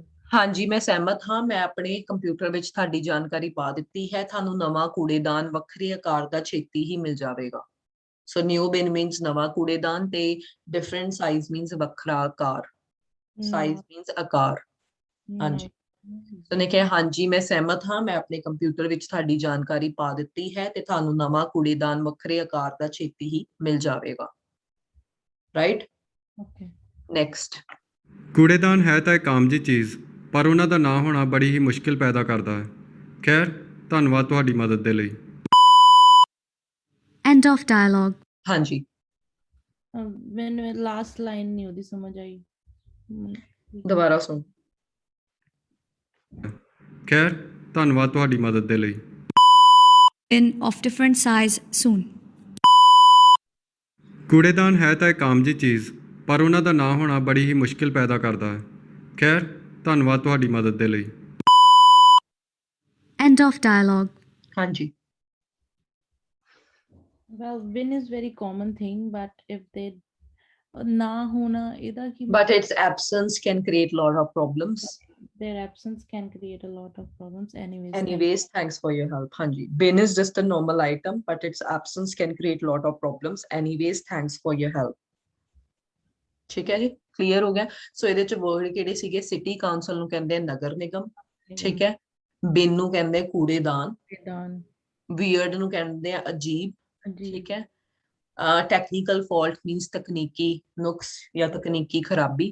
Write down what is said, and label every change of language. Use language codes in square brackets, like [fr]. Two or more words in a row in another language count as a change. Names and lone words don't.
[pa] ਹਾਂਜੀ ਮੈਂ ਸਹਿਮਤ ਹਾਂ ਮੈਂ ਆਪਣੇ ਕੰਪਿਊਟਰ ਵਿੱਚ ਤੁਹਾਡੀ ਜਾਣਕਾਰੀ ਪਾ ਦਿੱਤੀ ਹੈ ਤੁਹਾਨੂੰ ਨਵਾਂ ਕੂੜੇਦਾਨ ਵੱਖਰੇ ਆਕਾਰ ਦਾ ਛੇਤੀ ਹੀ ਮਿਲ ਜਾਵੇਗਾ [en] so new bin means [pa] ਨਵਾਂ ਕੂੜੇਦਾਨ ਤੇ [en] different size means [pa] ਵੱਖਰਾ ਆਕਾਰ [en] size means [pa] ਆਕਾਰ ਹਾਂਜੀ ਸੋ ਨੇ ਕਿਹਾ ਹਾਂਜੀ ਮੈਂ ਸਹਿਮਤ ਹਾਂ ਮੈਂ ਆਪਣੇ ਕੰਪਿਊਟਰ ਵਿੱਚ ਤੁਹਾਡੀ ਜਾਣਕਾਰੀ ਪਾ ਦਿੱਤੀ ਹੈ ਤੇ ਤੁਹਾਨੂੰ ਨਵਾਂ ਕੂੜੇਦਾਨ ਵੱਖਰੇ ਆਕਾਰ ਦਾ ਛੇਤੀ ਹੀ ਮਿਲ ਜਾਵੇਗਾ ਰਾਈਟ ਓਕੇ ਨੈਕਸਟ ਕੂੜੇਦਾਨ ਹੈ ਤਾਂ ਇੱਕ ਆਮ ਜਿਹੀ ਚੀਜ਼ ਪਰ ਉਹਨਾਂ ਦਾ ਨਾ ਹੋਣਾ ਬੜੀ ਹੀ ਮੁਸ਼ਕਿਲ ਪੈਦਾ ਕਰਦਾ ਹੈ। ਖੈਰ ਧੰਨਵਾਦ ਤੁਹਾਡੀ ਮਦਦ ਦੇ ਲਈ। [en] End of dialogue. [pa] ਹਾਂਜੀ ਮੈਨੂੰ [en] last line [pa] ਨਹੀਂ ਉਹਦੀ ਸਮਝ ਆਈ ਦੁਬਾਰਾ ਸੁਣ ਖੈਰ ਧੰਨਵਾਦ ਤੁਹਾਡੀ ਮਦਦ ਦੇ ਲਈ। [en] Bin of different size soon. [pa] ਕੂੜੇਦਾਨ ਹੈ ਤਾਂ ਇੱਕ ਆਮ ਜਿਹੀ ਚੀਜ਼, ਪਰ ਉਹਨਾਂ ਦਾ ਨਾ ਹੋਣਾ ਬੜੀ ਹੀ ਮੁਸ਼ਕਿਲ ਪੈਦਾ ਕਰਦਾ ਹੈ। ਖੈਰ ਧੰਨਵਾਦ ਤੁਹਾਡੀ ਮਦਦ ਦੇ ਲਈ। [en] End of dialogue. [pa] ਹਾਂਜੀ [en] Well, bin is very common thing, but if they [pa] ਨਾ ਹੋਣਾ, ਇਹਦਾ ਕੀ [en] but its absence can create lot of problems. their absence can create a lot of problems. Anyways, Anyways, thanks for your help. ਹਾਂਜੀ bin is just a normal item, but its absence can create lot of problems. Anyways, thanks for your help. [pa] ਠੀਕ ਹੈ ਜੀ, ਕਲੀਅਰ ਹੋ ਗਿਆ। ਸੋ ਇਹਦੇ ਚ ਵਰਡ ਕਿਹੜੇ ਸੀਗੇ? [en] city council [pa] ਨੂੰ ਕਹਿੰਦੇ ਆ ਨਗਰ ਨਿਗਮ, ਠੀਕ ਹੈ। ਬਿਨ ਨੂੰ ਕਹਿੰਦੇ ਆ ਕੂੜੇਦਾਨ, done. ਵੀਅਰਡ ਨੂੰ ਕਹਿੰਦੇ ਆ ਅਜੀਬ, ਠੀਕ ਹੈ। [en] technical fault means [pa] ਤਕਨੀਕੀ ਨੁਕਸ ਜਾਂ ਤਕਨੀਕੀ ਖਰਾਬੀ।